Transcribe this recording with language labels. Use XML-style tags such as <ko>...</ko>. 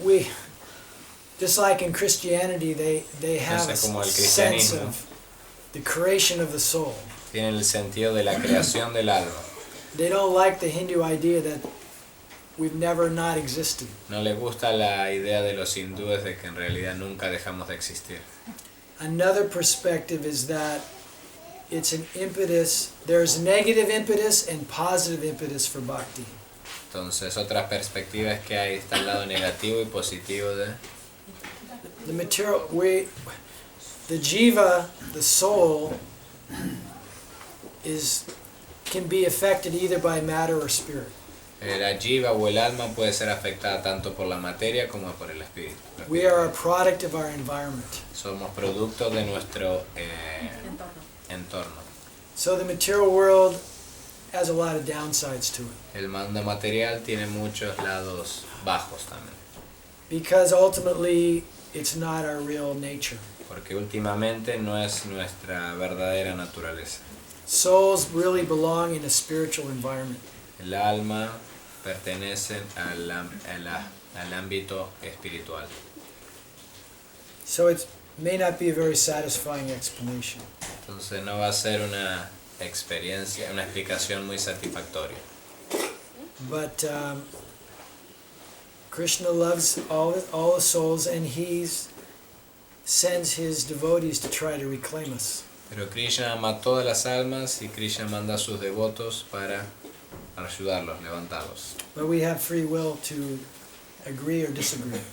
<en>We just like in Christianity, they have a</en> <es>Entonces, como el</es> <en>sense</en> <es>cristianismo.</es> <en>of the creation of the soul.</en> <es>Tiene el sentido de la creación del alma.</es> <en>They don't like the Hindu idea that we've never not existed.</en> <es>No les gusta la idea de los hindúes de que en realidad nunca dejamos de existir.</es> <en>Another perspective is that it's an impetus. There's negative impetus and positive impetus for bhakti.</en> <es>Entonces, otra perspectiva es que hay está el lado negativo y positivo de...</es> <en>The material, the jiva, the soul, can be affected either by matter or spirit.</en> <es>La jiva o el alma puede ser afectada tanto por la materia como por el espíritu.</es> <en>We are a product of our environment.</en> <es>Somos producto de nuestro entorno.</es> <en>So the material world has a lot of downsides to it.</en> <es>El mundo material tiene muchos lados bajos también.</es> <en>Because ultimately, it's not our real nature.</en> <es>Porque últimamente no es nuestra verdadera naturaleza.</es> <en>Souls really belong in a spiritual environment.</en> <es>El alma pertenece al ámbito espiritual.</es> <en>So it may not be a very satisfying explanation.</en> <es>Entonces no va a ser una experiencia, una explicación muy satisfactoria.</es> <en>But Krishna loves all the souls, and he sends his devotees to try to reclaim us.</en> <es>Pero Krishna ama a todas las almas y Krishna manda a sus devotos para ayudarlos, levantarlos.</es> <en>But we have free will to agree or disagree.</en>